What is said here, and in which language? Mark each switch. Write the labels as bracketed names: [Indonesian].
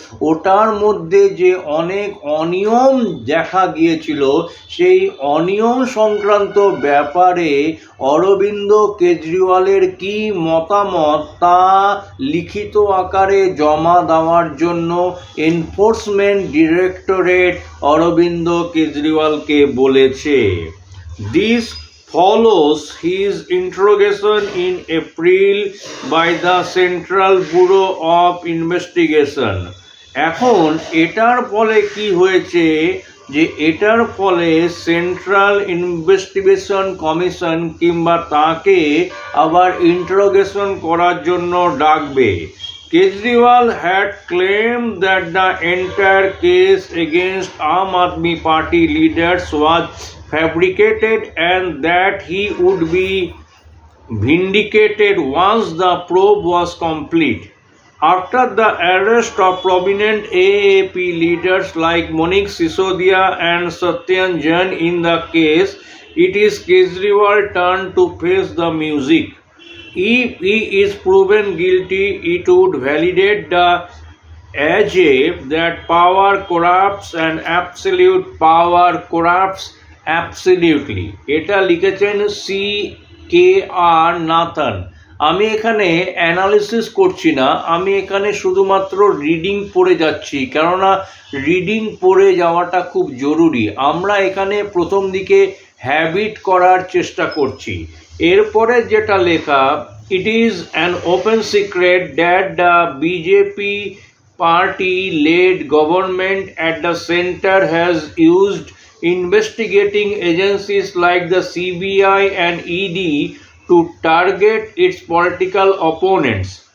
[Bangla] ওটার মধ্যে যে অনেক অনিয়ম দেখা গিয়েছিল, সেই অনিয়ম সংক্রান্ত ব্যাপারে অরবিন্দ কেজরিওয়ালের কি মতামত তা লিখিত আকারে জমা দেওয়ার জন্য এনফোর্সমেন্ট ডিরেক্টরেট অরবিন্দ কেজরিওয়ালকে বলেছে। [English] This follows his interrogation in April by the Central Bureau of Investigation. [Bangla] এখন এটার ফলে কি হয়েছে যে এটার ফলে সেন্ট্রাল ইনভেস্টিগেশন কমিশন কিংবা তাকে আবার ইন্টারোগেশন করার জন্য ডাকবে। [English] Kejriwal had claimed that the entire case against Aam Aadmi Party leaders was fabricated and that he would be vindicated once the probe was complete. After the arrest of prominent AAP leaders like Monique Sisodia and Satyan Jain in the case, it is Kejriwal's turn to face the music. If he is proven guilty, it would validate the adage that power corrupts and absolute power corrupts absolutely. [Bangla] এটা লিখেছেন C.K.R. Nathan. আমি এখানে analysis করছি না, আমি এখানে শুধুমাত্র reading পড়ে যাচ্ছি, কেননা রিডিং পড়ে যাওয়াটা খুব জরুরি। আমরা এখানে প্রথম দিকে হ্যাবিট করার চেষ্টা করছি। এরপরে যেটা লেখা, [English] it is an open secret that the BJP party led government at the center has used investigating agencies like the CBI and ED to target its political opponents.